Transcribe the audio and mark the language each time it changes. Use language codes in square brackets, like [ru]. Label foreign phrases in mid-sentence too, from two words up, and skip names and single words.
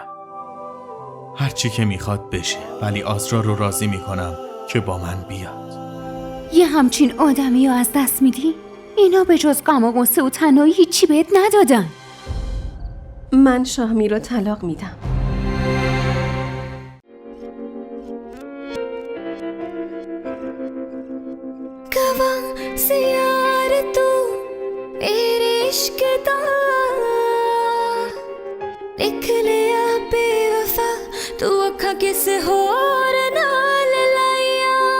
[fa] هرچی که میخواد بشه، ولی آزرا رو راضی میکنم که با من بیاد. یه همچین آدمی رو از دست میدی؟ اینا به جز غم و غصه و تنهایی هیچی بهت ندادن. من شاهمیر رو طلاق میدم. [pa] ਗਵਾਹ ਸੇ ਯਾਰ ਤੂ ਮੇਰੇ ਇਸ਼ਕ ਦਾ ਲਿਖ ਲਿਆ ਬੇਵਫ਼ਾ ਤੂ ਅੱਖਾ ਕਿਸੇ ਹੋਰ ਨਾਲ ਲਾਇਆ